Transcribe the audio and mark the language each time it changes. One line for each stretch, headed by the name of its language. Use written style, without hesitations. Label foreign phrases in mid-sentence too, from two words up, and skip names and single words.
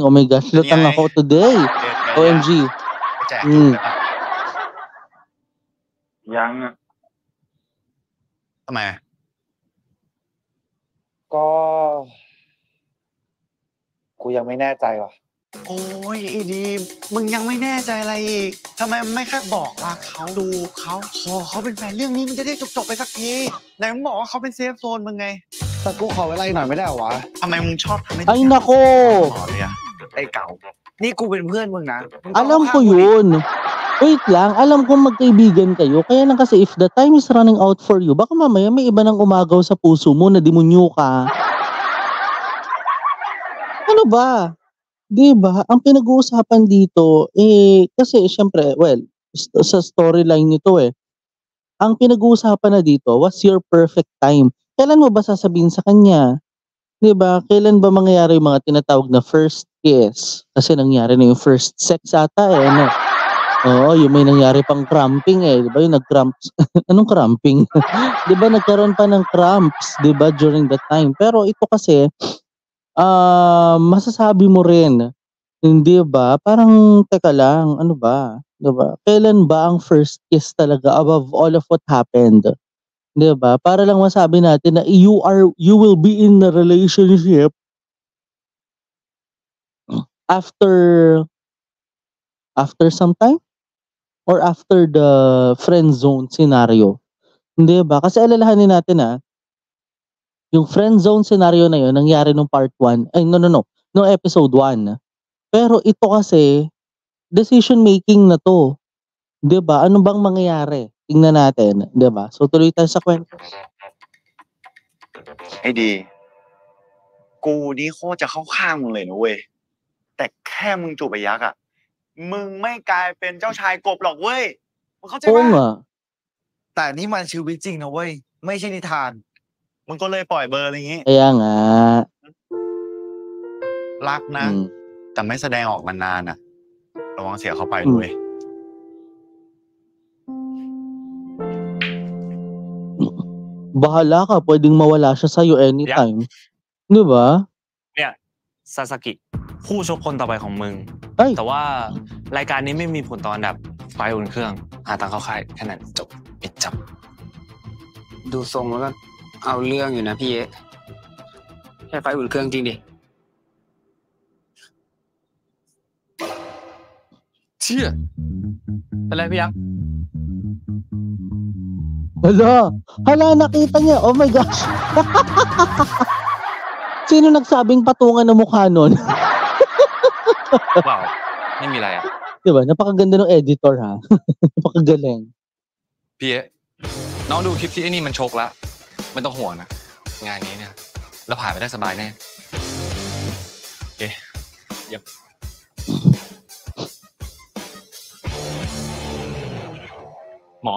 English: Oh my gosh,
Filipino: lutang ako today. OMG.
Thai: แจก อืม ยังอ่ะ ทำไม ก็กูยังไม่แน่ใจว่ะ โอ้ยไอ้ดีมมึงยังไม่แน่ใจอะไรอีกทำไมไม่แค่บอกรักเขาดูเขาขอเขาเป็นแฟนเรื่องนี้มันจะได้จบไปสักทีไหนมึงบอกว่าเขาเป็นเซฟโซนมึงไง แต่กูขอเวลาอีกหน่อยไม่ได้เหรอวะ ทำไมมึงชอบทำให้
Filipino: Ay nako!
Thai: หมอเลยอะ ไอ้เก่า นี่กูเป็นเพื่อนมึงนะมึง
Filipino: Alam
Thai: เข้า
Filipino: ko
Thai: ข้างกูดิ
Filipino: yun. Wait lang, alam ko magkaibigan kayo. Kaya lang kasi
English: if the time is running out for you,
Filipino: baka mamaya may iba nang umagaw sa puso mo na demonyo ka. Ano ba? 'Di ba? Ang pinag-uusapan dito, kasi siyempre, well, sa storyline nito ang pinag-uusapan na dito was
English: your perfect time.
Filipino: Kailan mo ba sasabihin sa kanya? 'Di ba? Kailan ba mangyayari yung mga tinatawag na
English: first kiss?
Filipino: Kasi nangyari na yung
English: first sex
Filipino: ata ano? Oo, yung may nangyari pang cramping 'di ba? Yung nag-cramps. Anong cramping? 'Di ba nagkaroon pa ng cramps, 'di ba,
English: during that time.
Filipino: Pero ito kasi, masasabi mo rin, hindi ba? Parang teka lang, ano ba? 'Di ba? Kailan ba ang
English: first kiss
Filipino: talaga
English: above all of what happened?
Filipino: 'Di ba? Para lang masabi natin na
English: you will be in a relationship after some time or after the friend zone scenario.
Filipino: 'Di ba? Kasi alalahanin natin yung
English: friend zone scenario
Filipino: na yun nangyari nung part 1. Ay no, nung episode 1. Pero ito kasi
English: decision making
Filipino: na 'to. 'Di ba? Ano bang mangyayari? Tingnan natin, 'di ba? So tuloy tayo sa kwento.
Thai: ไอ้ดี กูนี่โคตรจะเข้าข้างมึงเลยนะเว้ยแต่แค่มึงจูบไอ้ยักษ์อะมึงไม่กลายเป็นเจ้าชายกบหรอกเว้ยมึงเข้าใจ
Filipino: Oo
Thai: ปะ
Filipino: nga.
Thai: แต่นี่มันชีวิตจริงนะเว้ย ไม่ใช่นิทาน มึงก็เลยปล่อยเบอร์อะไรอย่างงี้
Filipino: Kaya nga.
Thai: รักนะ Hmm. แต่ไม่แสดงออกนานๆน่ะระวังเสียเข้าไปด้วย
Filipino: Bahala ka, pwedeng mawala siya sa'yo anytime. 'Di ba?
Thai: เนี่ยซาสกิผู้ชกคนต่อไปของมึง
Filipino: Ay,
Thai: แต่ว่ารายการนี้ไม่มีผลต่ออันดับไฟอุ่นเครื่อง หาตังค์เข้าค่ายแค่นั้นจบปิดจับ ดูทรงแล้วก็เอาเรื่องอยู่นะพี่เอ๊ะแค่ไฟอุ่นเครื่องจริงดิ เชื่อเป็นไรพี่ยักษ์
Filipino: hala nakita niya.
English: Oh my gosh.
Filipino: Sino nagsabing patungan ng mukha nun?
Thai: เปล่าไม่มีอะไรอ่ะ
Filipino: 'Di ba? Napakaganda ng editor ha. Napakagaling.
Thai: พี่เอ๊ะน้องดูคลิปที่ไอ้นี่มันชกแล้วไม่ต้องห่วงนะงานนี้เนี่ยเราผ่านไปได้สบายแน่โอเคเยี่ยม หมอ